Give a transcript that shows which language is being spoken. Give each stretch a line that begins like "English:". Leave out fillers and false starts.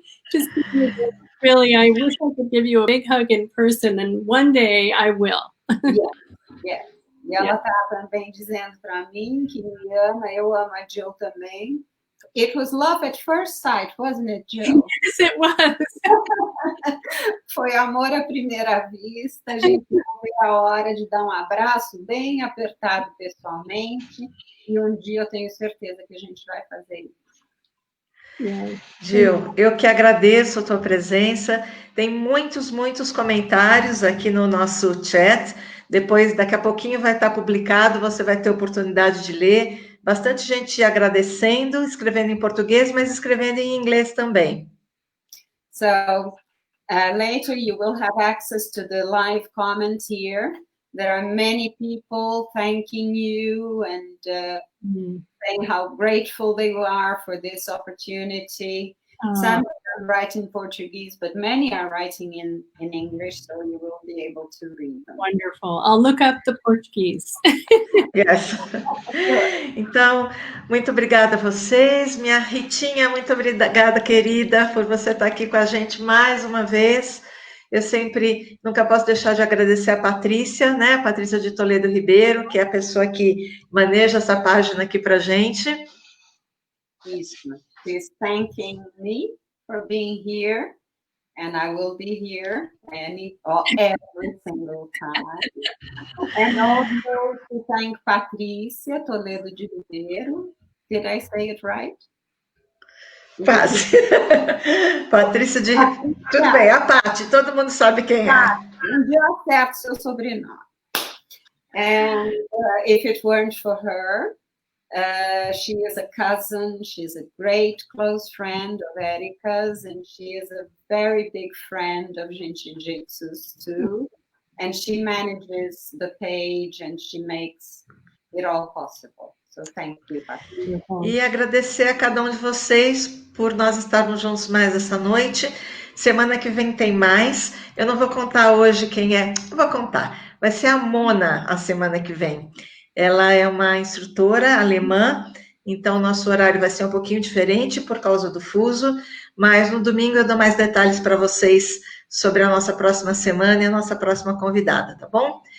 English: Just really, I wish I could give you a big hug in person, and one day I will. Yes.
Portuguese: E ela está também dizendo para mim que me ama, eu amo a Jill também.
English: It was love at first sight, wasn't it, Jill? Yes, it was.
Portuguese: Foi amor à primeira vista. A gente não vê a hora de dar um abraço bem apertado pessoalmente. E um dia eu tenho certeza que a gente vai fazer isso.
English: Yeah.
Portuguese: Jill, eu que agradeço a tua presença. Tem muitos comentários aqui no nosso chat. Depois, daqui a pouquinho vai estar publicado, você vai ter oportunidade de ler. Bastante gente agradecendo, escrevendo em português, mas escrevendo em inglês também.
English: So, later you will have access to the live comments here. There are many people thanking you and saying how grateful they are for this opportunity. Some of them write in Portuguese, but many are writing in English, so you will be able to read them. Wonderful. I'll look up the Portuguese. Yes.
Portuguese: Então, muito obrigada a vocês. Minha Ritinha, muito obrigada, querida, por você estar aqui com a gente mais uma vez. Eu nunca posso deixar de agradecer a Patrícia, né? A Patrícia de Toledo Ribeiro, que é a pessoa que maneja essa página aqui para a gente. Isso.
English: She's thanking me for being here, and I will be here every single time. And also to thank Patrícia Toledo de Ribeiro. Did I say it right?
Portuguese: Quase. Patrícia de... Tudo bem, a Paty, todo mundo sabe quem é. Um dia eu acerto seu sobrenome.
English: And if it weren't for her, she is a cousin, she's a great close friend of Erica's, and she is a very big friend of Jin Shin Jyutsu's too. And she manages the page and she makes it all possible. So thank you, Patrícia.
Portuguese: E agradecer a cada um de vocês por nós estarmos juntos mais essa noite. Semana que vem tem mais. Eu não vou contar hoje quem é. Eu vou contar. Vai ser a Mona a semana que vem. Ela é uma instrutora alemã, então nosso horário vai ser um pouquinho diferente por causa do fuso, mas no domingo eu dou mais detalhes para vocês sobre a nossa próxima semana e a nossa próxima convidada, tá bom?